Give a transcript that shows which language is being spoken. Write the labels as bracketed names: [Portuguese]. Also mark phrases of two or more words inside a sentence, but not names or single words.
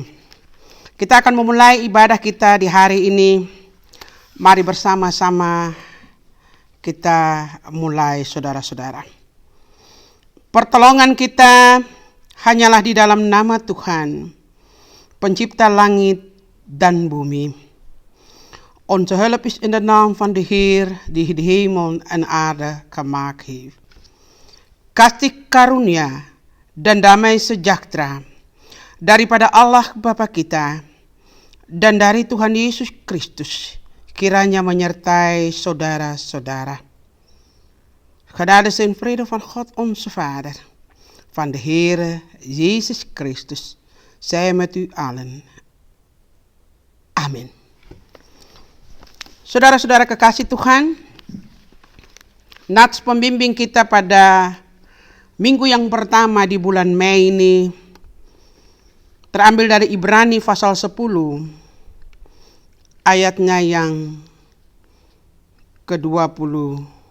[Indonesian] Kita akan memulai ibadah kita di hari ini. Mari bersama-sama kita mulai, saudara-saudara. Pertolongan kita hanyalah di dalam nama Tuhan, pencipta langit dan bumi. [Dutch] Onze hulp is in de naam van de Heer, die de hemel en aarde gemaakt heeft. [Indonesian] Kasih karunia dan damai sejahtera daripada Allah Bapa kita dan dari Tuhan Yesus Kristus kiranya menyertai saudara-saudara. [Dutch] Genade en vrede van God onze Vader, van de Heer Jezus Christus, zij met u allen. [Indonesian] Amin. Saudara-saudara kekasih Tuhan, nats pembimbing kita pada minggu yang pertama di bulan Mei ini terambil dari Ibrani pasal 10 ayatnya yang ke-22.